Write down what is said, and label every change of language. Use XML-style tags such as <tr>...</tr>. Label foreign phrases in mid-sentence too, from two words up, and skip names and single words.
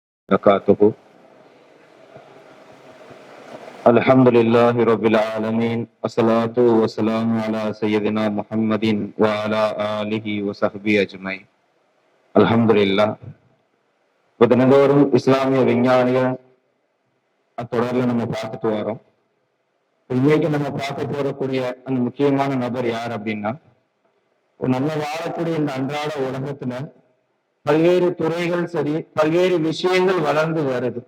<ar>وبركاته. الحمد لله رب العالمين، والصلاة والسلام على سيدنا محمد وعلى آله وصحبه أجمعين. الحمد لله.</ar> <ta>தினந்தோறும் இஸ்லாமிய விஞ்ஞானிகள் தொடர்ல நம்ம பார்த்துட்டு வரோம். இன்னைக்கு நம்ம பார்க்க போறக்கூடிய அந்த முக்கியமான நபர் யார் அப்படின்னா, நம்ம வாழக்கூடிய இந்த அன்றாட உலகத்துல பல்வேறு துறைகள் சரி, பல்வேறு விஷயங்கள் வளர்ந்து வருது.</ta>